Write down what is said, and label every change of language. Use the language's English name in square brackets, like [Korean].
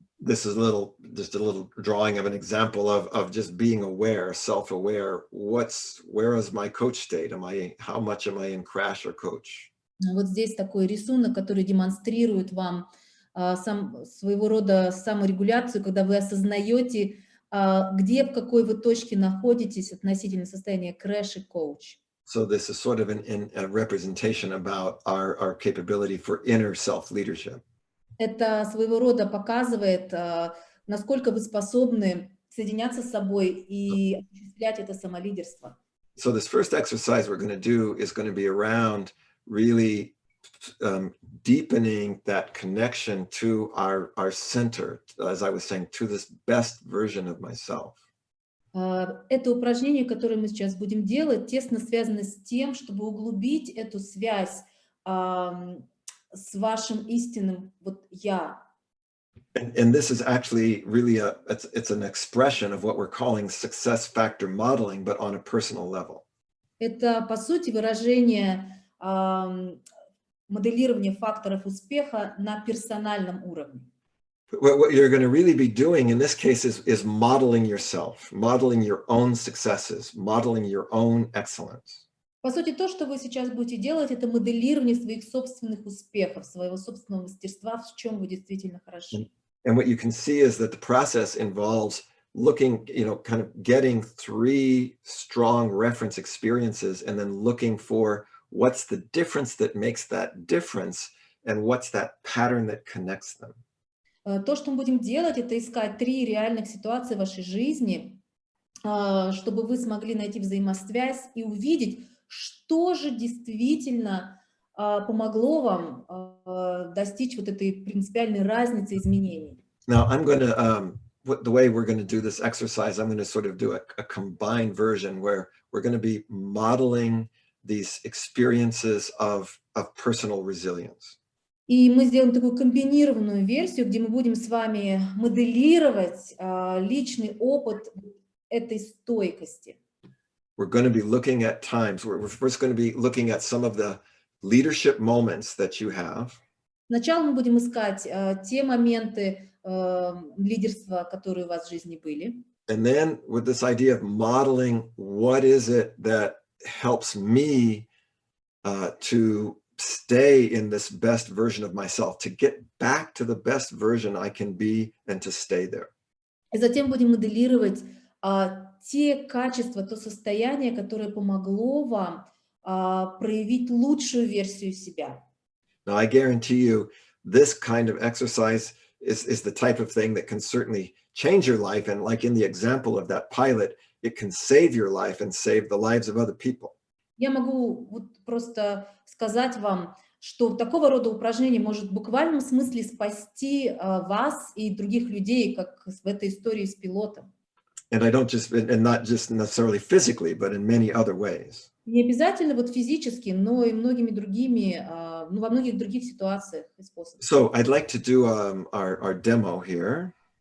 [English] This is just a little drawing of an example of just being aware, self-aware. Where is my coach state? How much am I in crash or coach? [Russian] Вот здесь такой рисунок, который демонстрирует вам своего рода саморегуляцию, когда вы осознаете, где, в какой вы точке находитесь относительно состояния крэш и коуч. [English] So this is sort of a representation about our capability for inner self-leadership. [Russian] Это своего рода показывает, насколько вы способны соединяться с собой и осуществлять это самолидерство. [English] So this first exercise we're going to do is going to be around really deepening that connection to our center, as I was saying, to this best version of myself. [Russian] Это упражнение, которое мы сейчас будем делать, тесно связано с тем, чтобы углубить эту связь с вашим истинным «я». [English] And this is actually really it's an expression of what we're calling success factor modeling, but on a personal level. [Russian] Это, по сути, выражение моделирования факторов успеха на персональном уровне. [English] What you're going to really be doing in this case is modeling yourself, modeling your own successes, modeling your own excellence. [Russian] По сути, то, что вы сейчас будете делать, это моделирование своих собственных успехов, своего собственного мастерства, в чем вы действительно хороши. [English] And what you can see is that the process involves looking, kind of getting 3 strong reference experiences and then looking for what's the difference that makes that difference and what's that pattern that connects them. [Russian] То, что мы будем делать, это искать 3 реальных ситуации в вашей жизни, чтобы вы смогли найти взаимосвязь и увидеть, что же действительно помогло вам достичь вот этой принципиальной разницы изменений. [English] Now, I'm going to, the way we're going to do this exercise, I'm going to sort of do a combined version where we're going to be modeling these experiences of personal resilience. [Russian] И мы сделаем такую комбинированную версию, где мы будем с вами моделировать личный опыт этой стойкости. [English] We're going to be looking at times, we're first going to be looking at some of the leadership moments that you have. [Russian] Сначала мы будем искать те моменты лидерства, которые у вас в жизни были. [English] And then with this idea of modeling, what is it that helps me to stay in this best version of myself, to get back to the best version I can be and to stay there. [Russian] И затем будем моделировать те качества, то состояние, которое помогло вам проявить лучшую версию себя. [English] Now, I guarantee you, this kind of exercise is the type of thing that can certainly change your life. And like in the example of that pilot, it can save your life and save the lives of other people. [Russian] Я могу вот просто сказать вам, что такого рода упражнение может в буквальном смысле спасти вас и других людей, как в этой истории с пилотом. [English] And not just necessarily physically, but in many other ways. [Russian] Не обязательно вот физически, но и многими другими, ну, во многих других ситуациях и способах. [English] So I'd like to do our demo here.